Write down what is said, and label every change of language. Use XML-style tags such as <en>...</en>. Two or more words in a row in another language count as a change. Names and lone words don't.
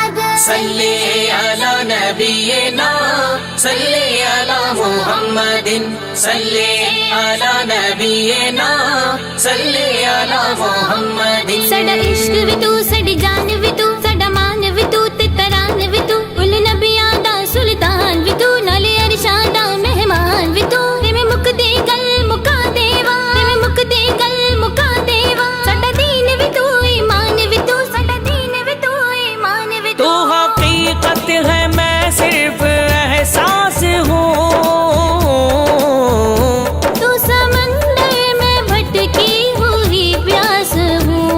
<ar>صلی علی نبینا صلی علی محمد صلی علی نبینا صلی علی محمد</ar> <pa>ساڈا عشق وی تو ساڈی جان وی تو ساڈا مان وی تو تے تران وی تو کل نبیاں دا سلطان وی تو نالے عرشاں دا مہمان وی تو میں مک دے گل مکا دیوا میں مک دے گل مکا دیوا ساڈا دین وی تو ایمان وی تو ساڈا دین وی تو ایمان وی</pa> <ur>تو حقیقت ہے میں صرف احساس ہوں تو سمندر میں بھٹکی ہوئی پیاس ہوں</ur>